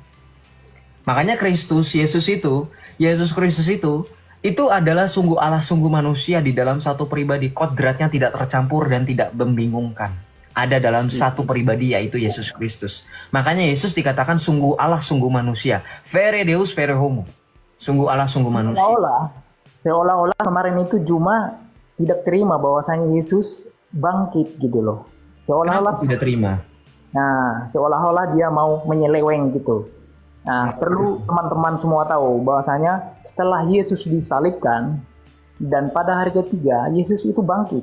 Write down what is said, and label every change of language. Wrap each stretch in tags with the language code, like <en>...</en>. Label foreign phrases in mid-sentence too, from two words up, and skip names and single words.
<id>Makanya Yesus Kristus itu adalah sungguh Allah, sungguh manusia di dalam satu pribadi. Kodratnya tidak tercampur dan tidak membingungkan. Ada dalam satu pribadi, yaitu Yesus Kristus. Makanya Yesus dikatakan sungguh Allah, sungguh manusia.</id> <la>Vere Deus, vere homo.</la> <id>Sungguh Allah, sungguh manusia. Seolah-olah kemarin itu Juma tidak terima bahwasanya Yesus bangkit gitu loh. Seolah-olah tidak terima. Nah, seolah-olah dia mau menyeleweng gitu. Nah, perlu teman-teman semua tahu bahwasanya setelah Yesus disalibkan dan pada hari ketiga Yesus itu bangkit.</id>